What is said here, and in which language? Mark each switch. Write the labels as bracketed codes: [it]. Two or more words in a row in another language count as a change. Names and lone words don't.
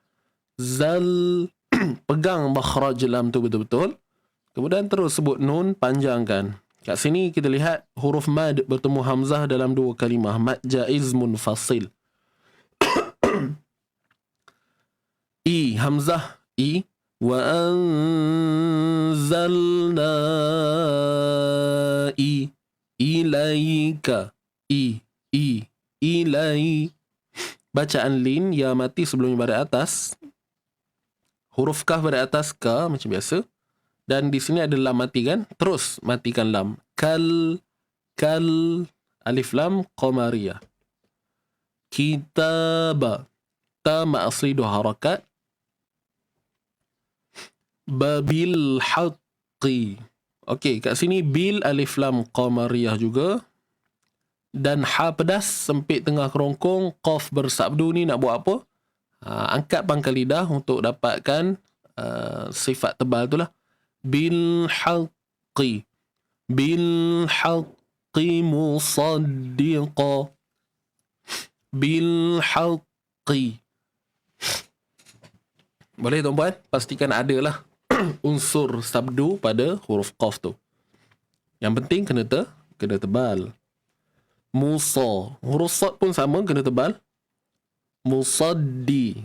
[ms] Pegang makhraj lam tu betul-betul. Kemudian terus sebut nun, panjangkan. Kat sini kita lihat huruf mad bertemu hamzah dalam 2 kalimah. Mad jaiz munfasil. I, hamzah, I. [ar] Wa anzalna ilaika. Ilai. [ms] Bacaan lin, ya mati sebelumnya pada atas. Huruf kaf pada atas, ka macam biasa. Dan di sini ada lam mati kan? Terus matikan lam. Kal alif lam qamariyah. Kitaba. Ta ma asli 2 harakat. [ar] Babil haqqi. [ms] Okey, kat sini bil alif lam qamariyah juga. Dan ha pedas sempit tengah kerongkong, qaf bersabdu ni nak buat apa? Angkat pangkal lidah untuk dapatkan sifat tebal tu lah. [ar] Bil haqqi. Bil haqqi musaddiqa. Bil haqqi. [ms] Boleh tuan-puan? Pastikan ada lah unsur sabdu pada huruf qaf tu. Yang penting kena tebal. [ar] Musa. [ms] Huruf sad pun sama, kena tebal. [ar] Musaddi.